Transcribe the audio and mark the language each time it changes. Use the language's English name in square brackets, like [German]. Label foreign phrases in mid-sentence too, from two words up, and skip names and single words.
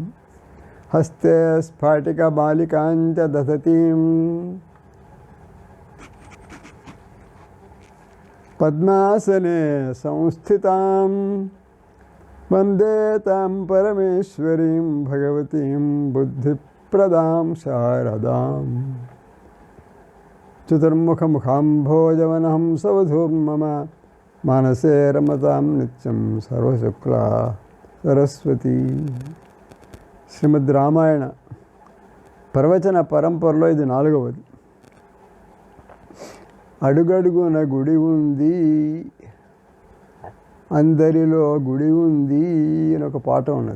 [Sanskrit] हस्ते स्फाटिकबालिकां च दधतीं पद्मासने संस्थितां वन्दे तां परमेश्वरीं भगवतीं बुद्धिप्रदां शारदाम्। चतुर्मुखमुखाम्भोजवनहं सवधूं मम मानसे रमतां नित्यं सर्वशुक्ला सरस्वती। [Telugu] శ్రీమద్ రామాయణ ప్రవచన పరంపరలో ఇది 4వది. అడుగడుగున గుడి ఉంది అందరిలో గుడి ఉంది అని ఒక పాట ఉన్నది.